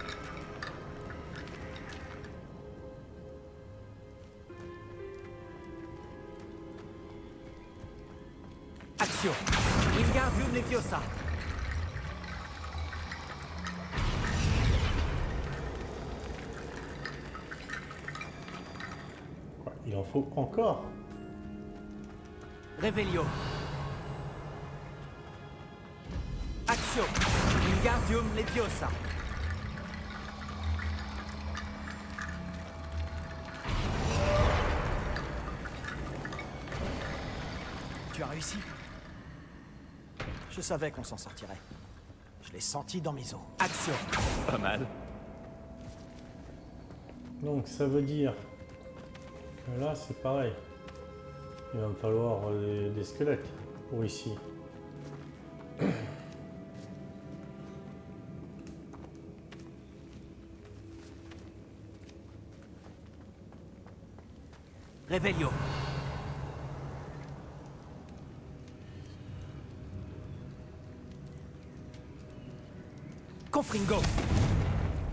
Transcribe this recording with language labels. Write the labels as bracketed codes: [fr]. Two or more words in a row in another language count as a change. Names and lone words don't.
[fr] Action! Wingardium Leviosa! Quoi, il en faut encore. Revelio! Action! Wingardium Leviosa! Tu as réussi? Je savais qu'on s'en sortirait. Je l'ai senti dans mes os. Action! Pas mal. Donc ça veut dire que là c'est pareil. Il va me falloir des squelettes pour ici. Revelio! Confringo!